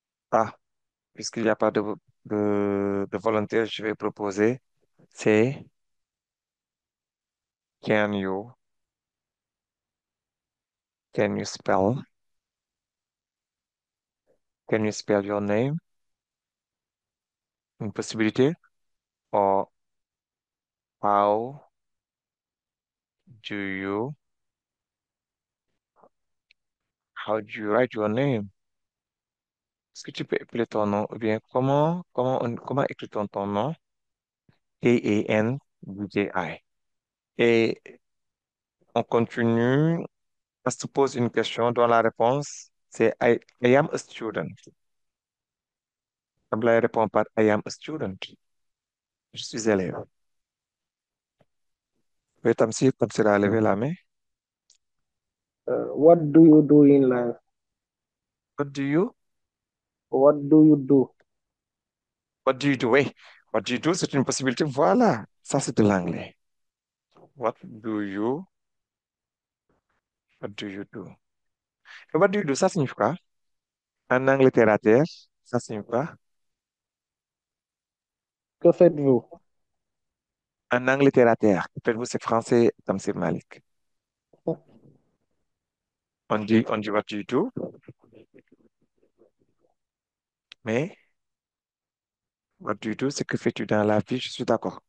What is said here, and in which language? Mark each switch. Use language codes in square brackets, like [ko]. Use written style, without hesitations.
[fr] Ah, puisqu'il n'y a pas de volontaire, je vais proposer, c'est [en] can you, can you spell, can you spell your name? [fr] Une possibilité. [en] Or how do you, how do you write your name? [fr] Est-ce que tu peux appeler ton nom? Ou bien comment écrit-on ton nom? K-A-N-D-J-I. Et on continue. On se pose une question dont la réponse, c'est [en] I am a student. [fr] Ablaye répond par [en] I am a student. [fr] Je suis élève. Oui, Tamsir, Tamsir a levé la main. [en] What do you do in life? What do you, What do you do? what do you do? [fr] Oui, [en] what do you do, [fr] c'est une possibilité. Voilà, ça c'est de l'anglais. [en] What do you, what do you do? [fr] Et [en] what do you do, [fr] ça signifie quoi? En anglais terre à terre, ça signifie quoi? Que faites-vous? En anglais terre à terre, faites-vous c'est français, Tamsir Malik. On dit [en] what do you do, [fr] mais what do you do, c'est que fais-tu dans la vie? Je suis d'accord.